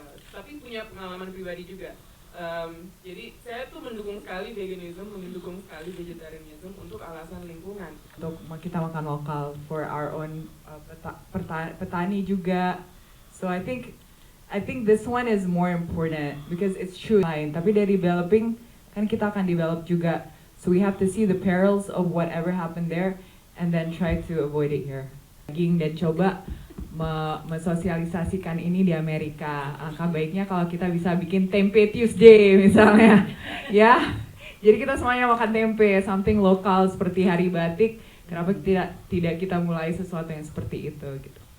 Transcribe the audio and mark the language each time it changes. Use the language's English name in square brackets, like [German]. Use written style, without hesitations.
[Indonesian] Tapi punya pengalaman pribadi juga. Jadi saya tuh mendukung sekali veganism, mendukung sekali vegetarianism untuk alasan lingkungan. Untuk kita makan lokal [English] for our own [Indonesian] petani juga. [English] So I think this one is more important because it's true. [Indonesian] Tapi dari developing kan kita akan develop juga. [English] So we have to see the perils of whatever happened there and then try to avoid it here. [Indonesian] Dan coba mesosialisasikan ini di Amerika. Angka baiknya kalau kita bisa bikin tempe Tuesday misalnya, ya. Jadi kita semuanya makan tempe, something lokal seperti hari batik. Kenapa tidak kita mulai sesuatu yang seperti itu gitu?